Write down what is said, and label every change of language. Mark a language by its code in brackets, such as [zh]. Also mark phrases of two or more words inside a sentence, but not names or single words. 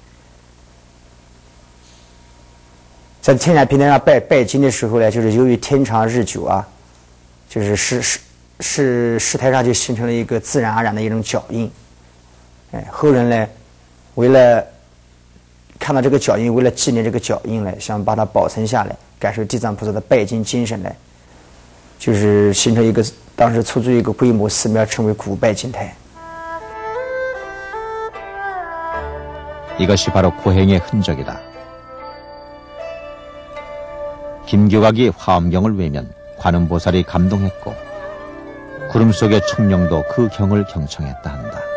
[zh] 在天然平台上拜经的时候呢，就是由于天长日久啊，就是石台上就形成了一个自然而然的一种脚印。哎，后人呢，为了看到这个脚印，为了纪念这个脚印呢，想把它保存下来，感受地藏菩萨的拜经精神呢，就是形成一个。当时出租一个规模寺庙，称为古拜金台。 [ko] 이것이 바로 고행의 흔적이다. 김교각이 화엄경을 외면 관음보살이 감동했고 구름 속의 청룡도 그 경을 경청했다 한다.